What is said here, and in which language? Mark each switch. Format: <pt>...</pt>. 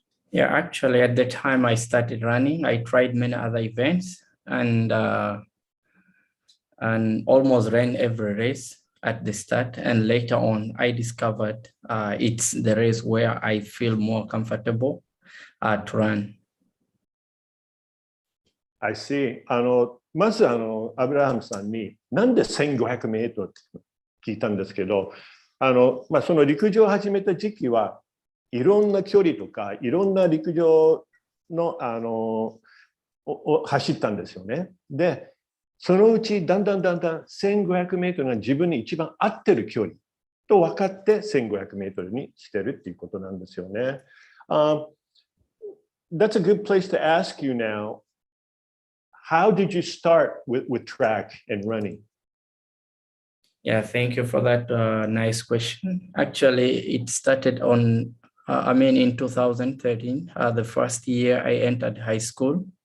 <en>Yeah, actually, at the time I started running, I tried many other events and almost ran every race at the start. And later on, I discovered it's the race where I feel more comfortable to run. I see.</en> <ja>まずアブラハムさんになんで1500メートルって聞いたんですけど、その陸上を始めた時期はいろんな距離とかいろんな陸上のを走ったんですよね。で、そのうちだんだん1500メートルが自分に一番合ってる距離と分かって1500メートルにしてるっていうことなんですよね。</ja> <en>That's a good place to ask you now. How did you start with track and running? Yeah, thank you for that nice question. Actually, it started on, in 2013, the first year I entered high school.</en>